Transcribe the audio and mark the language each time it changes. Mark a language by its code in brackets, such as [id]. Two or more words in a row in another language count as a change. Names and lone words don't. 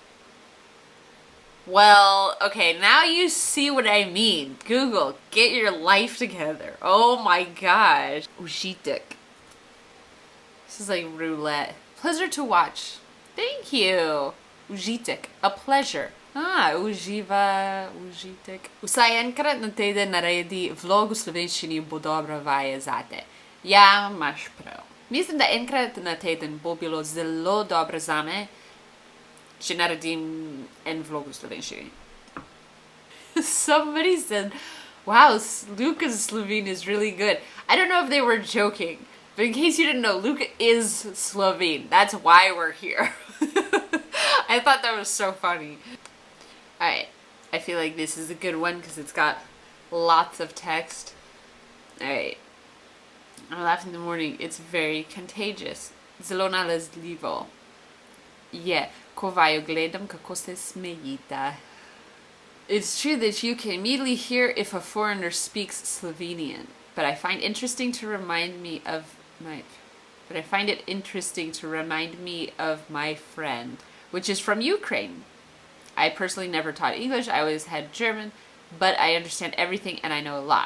[en] Well, okay, now you see what I mean. Google, get your life together. Oh my gosh. Užitek. This is like roulette. Pleasure to watch. Thank you. Užitek. A pleasure. [sl] Uživa, užitek. Vsaj enkrat na teden naredi vlog v slovenščini, bo dobra vaja zate. Ja, imaš prav. Mislim, da enkrat na teden bo bilo zelo dobro zame, če naredim en vlog v slovenščini. [en] Somebody said, wow, Luca's Slovene is really good. I don't know if they were joking, but in case you didn't know, Luca is Slovene. That's why we're here. I thought that was so funny. Alright, I feel like this is a good one because it's got lots of text. Alright. I laugh in the morning. It's very contagious. [sl] Zelo nalezljivo. Je, ko vaju gledam, kako se smejita. [en] It's true that you can immediately hear if a foreigner speaks Slovenian, but I find interesting to remind me of my friend, which is from Ukraine. I personally never taught English. I always had German, but I understand everything and I know a lot.